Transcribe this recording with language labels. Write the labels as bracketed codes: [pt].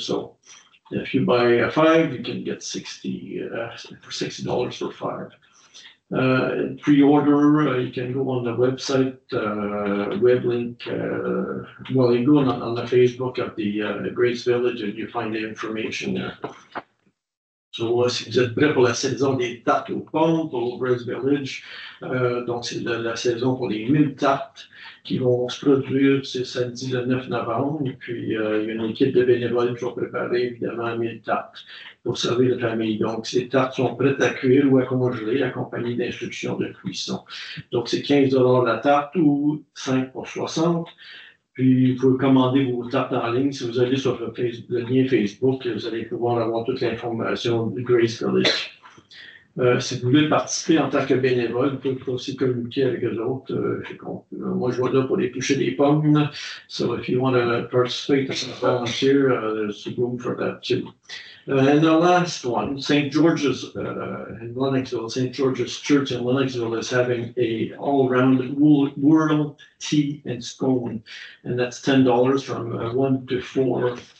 [en] So if you buy 5, you can get $60 for 5. Pre-order, you can go on the website, web link, well, you go on the Facebook of the Grace Village and you find the information there. [fr] So, si vous êtes prêts pour la saison des tartes aux pommes pour Grace Village, donc c'est la saison pour les 1000 tartes qui vont se produire, c'est samedi le 9 novembre, et puis il y a une équipe de bénévoles qui vont préparer évidemment 1000 tartes pour servir la famille. Donc, ces tartes sont prêtes à cuire ou à congeler, accompagnées d'instructions de cuisson. Donc, c'est $15 la tarte ou 5 pour 60. Puis, vous pouvez commander vos tartes en ligne. Si vous allez sur le lien Facebook, vous allez pouvoir avoir toute l'information de Grace Village. Si vous voulez participer en tant que bénévole, vous pouvez aussi communiquer avec eux autres. Moi, je vais là pour éplucher des pommes. [en] So if you want to participate as a volunteer, there's room for that too. And the last one, St. George's in Lennoxville, St. George's Church in Lennoxville is having a all-round world tea and scone, and that's $10 from 1 to 4.